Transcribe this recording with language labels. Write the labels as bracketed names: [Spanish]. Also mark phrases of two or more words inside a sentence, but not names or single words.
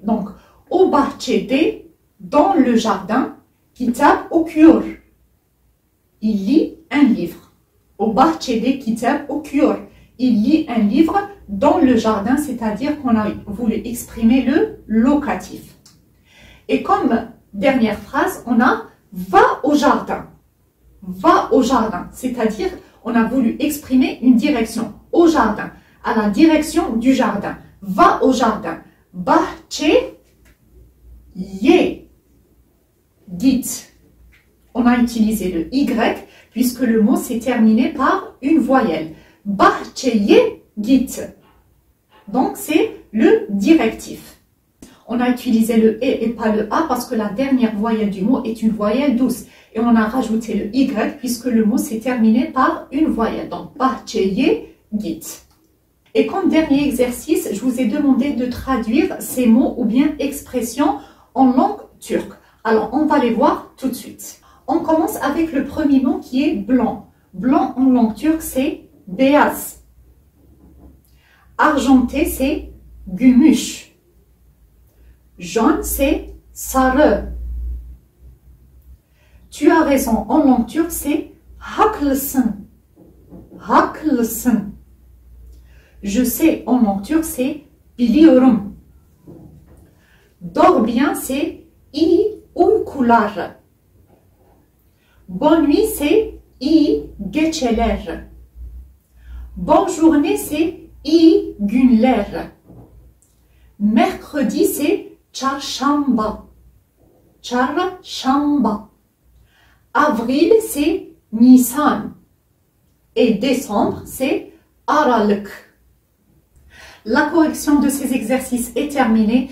[French] Donc, [Turkish] o bahçede, [French] dans le jardin, [Turkish] kitap okuyor. [French] Il lit un livre. [Turkish] O bahçede kitap okuyor. [French] Il lit un livre dans le jardin, c'est-à-dire qu'on a voulu exprimer le locatif. Et comme dernière phrase, on a « va au jardin ». Va au jardin, c'est-à-dire on a voulu exprimer une direction au jardin, à la direction du jardin. Va au jardin. [Turkish] Bahçeye git. [French] On a utilisé le Y puisque le mot s'est terminé par une voyelle. [Turkish] Bahçeye git. [French] Donc c'est le directif. On a utilisé le E et pas le A parce que la dernière voyelle du mot est une voyelle douce. Et on a rajouté le Y puisque le mot s'est terminé par une voyelle. Donc, [Turkish] bahçeye git. [French] Et comme dernier exercice, je vous ai demandé de traduire ces mots ou bien expressions en langue turque. Alors, on va les voir tout de suite. On commence avec le premier mot qui est blanc. Blanc en langue turque, c'est beyaz. Argenté, c'est gümüş. Jaune, c'est sarı. Tu as raison, en langue turque, c'est haklısın. [Turkish] Haklısın. [French] Je sais en langue turque, c'est biliyorum. Dors bien, c'est [Turkish] iyi uykular. [French] Bonne nuit, c'est [Turkish] iyi geceler. [French] Bonne journée, c'est [Turkish] iyi günler. [French] Mercredi, c'est çarşamba. [Turkish] Çarşamba. [French] Avril, c'est Nisan. Et décembre, c'est Aralık. La correction de ces exercices est terminée.